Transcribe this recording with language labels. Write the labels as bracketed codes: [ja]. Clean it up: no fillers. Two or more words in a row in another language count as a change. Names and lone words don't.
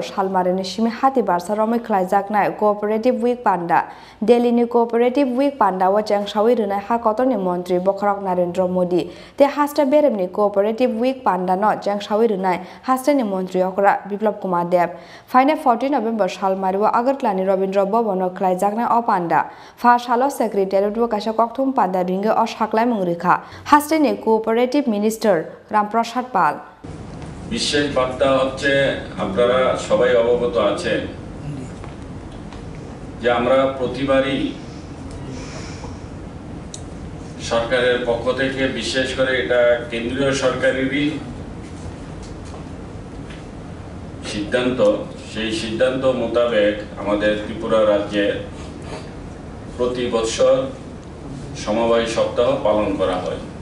[trp] Salmari ni Simi Hati Barsa Romwi Khlijaknai [en] Cooperative Week [trp] Panda Delhi ni [en] Cooperative Week [trp] Panda wa changshawi runai ha kotor ni Montri Khorang Narendra Modi te haste berem ni [en] Cooperative Week [trp] Panda no changshawi runai haste ni Montri okra Biplab Kumar Dev Phainai 14 November Salmari wa Agartala ni Rabindra Bhavan no Khlijaknai o Panda fa Salo Secretariat wo kaisa kokthum Panda ringa o saklai mungrekha haste ni [en] Cooperative Minister [trp] Ramprasad Pal [bn] বিশেষ বার্তা হচ্ছে আপনারা সবাই অবগত আছেন যে আমরা প্রতিবারই সরকারের পক্ষ থেকে বিশেষ করে এটা কেন্দ্রীয় সরকারেরই সিদ্ধান্ত সেই সিদ্ধান্ত মোতাবেক আমাদের ত্রিপুরা রাজ্যে প্রতি বছর সমবায় সপ্তাহ পালন করা হয়